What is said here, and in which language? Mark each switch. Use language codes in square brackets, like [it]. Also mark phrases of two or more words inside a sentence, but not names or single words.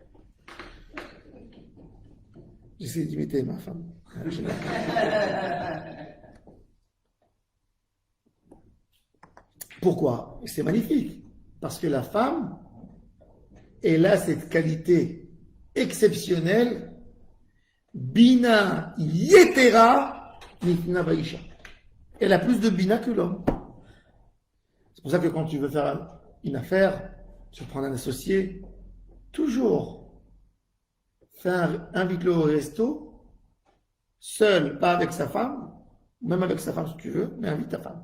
[fr] J'essaie d'imiter ma femme. Pourquoi? C'est magnifique. Parce que la femme, elle a cette qualité exceptionnelle, [he] בינה יתרה ניתנה באישה. [fr] Elle a plus de bina que l'homme. C'est pour ça que quand tu veux faire une affaire, tu prends un associé, toujours invite-le au resto, seul, pas avec sa femme, même avec sa femme si tu veux, mais invite ta femme.